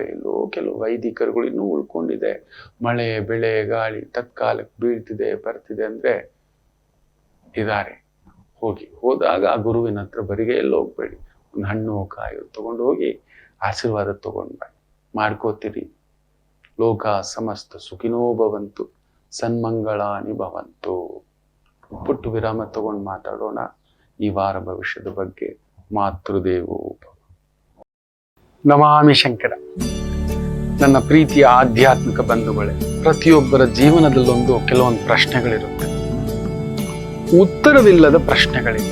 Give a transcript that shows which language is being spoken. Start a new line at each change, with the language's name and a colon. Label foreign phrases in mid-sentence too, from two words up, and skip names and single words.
Kannada: ಎಲ್ಲೋ ಕೆಲವು ವೈದಿಕರುಗಳು ಇನ್ನೂ ಉಳ್ಕೊಂಡಿದೆ. ಮಳೆ ಬೆಳೆ ಗಾಳಿ ತತ್ಕಾಲಕ್ಕೆ ಬೀಳ್ತಿದೆ ಬರ್ತಿದೆ ಅಂದ್ರೆ ಇದ್ದಾರೆ. ಹೋದಾಗ ಆ ಗುರುವಿನ ಹತ್ರ ಬರಿಗೆ ಎಲ್ಲ ಹೋಗ್ಬೇಡಿ, ಒಂದು ಹಣ್ಣು ಕಾಯಿ ತಗೊಂಡು ಹೋಗಿ ಆಶೀರ್ವಾದ ತಗೊಂಡ್ ಮಾಡ್ಕೋತೀರಿ.
Sanskrit: ಲೋಕ ಸಮಸ್ತ ಸುಖಿನೋ ಭವಂತು, ಸನ್ಮಂಗಳಾನಿ ಭವಂತು.
Kannada: ಪುಟ್ಟು ವಿರಾಮ ತಗೊಂಡು ಮಾತಾಡೋಣ ಈ ವಾರ ಭವಿಷ್ಯದ ಬಗ್ಗೆ.
Sanskrit: ಮಾತೃದೇವೋ ಭವ. ನಮಾಮಿ ಶಂಕರ.
Kannada: ನನ್ನ ಪ್ರೀತಿಯ ಆಧ್ಯಾತ್ಮಿಕ ಬಂಧುಗಳೇ, ಪ್ರತಿಯೊಬ್ಬರ ಜೀವನದಲ್ಲೊಂದು ಕೆಲವೊಂದು ಪ್ರಶ್ನೆಗಳಿರುತ್ತೆ, ಉತ್ತರವಿಲ್ಲದ ಪ್ರಶ್ನೆಗಳಿಲ್ಲ.